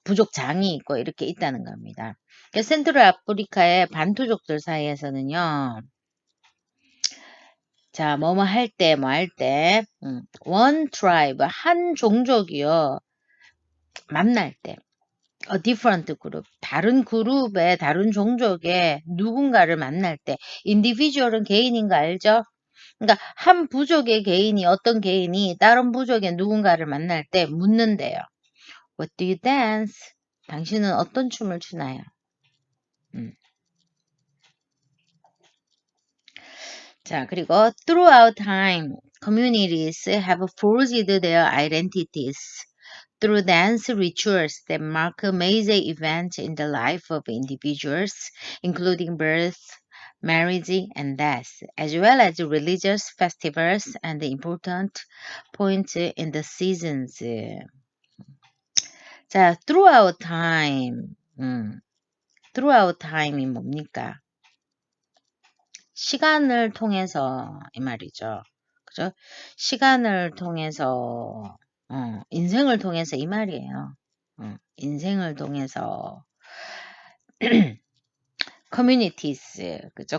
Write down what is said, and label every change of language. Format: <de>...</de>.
<ko>부족장이 있고, 이렇게 있다는 겁니다. 센트럴 아프리카의 반투족들 사이에서는요, 자, 뭐뭐 할 때,</ko> <en>one tribe,</en> <ko>한 종족이요, 만날 때,</ko> <en>a different group,</en> <ko>다른 그룹의 다른 종족의 누군가를 만날 때 individual은 개인인 거 알죠? 그러니까 한 부족의 개인이 어떤 개인이 다른 부족의 누군가를 만날 때 묻는데요.</ko> <en>What do you dance?</en> <ko>당신은 어떤 춤을 추나요?</ko> <en>자, 그리고 throughout time, communities have forged their identities through dance rituals that mark major events in the life of individuals, including birth, marriage, and death, as well as religious festivals and important points in the seasons. 자, throughout time. throughout time</en> <ko>이 뭡니까? 시간을 통해서 이 말이죠. 그죠? 시간을 통해서 인생을 통해서 이 말이에요. 인생을 통해서 communities 그죠?</ko>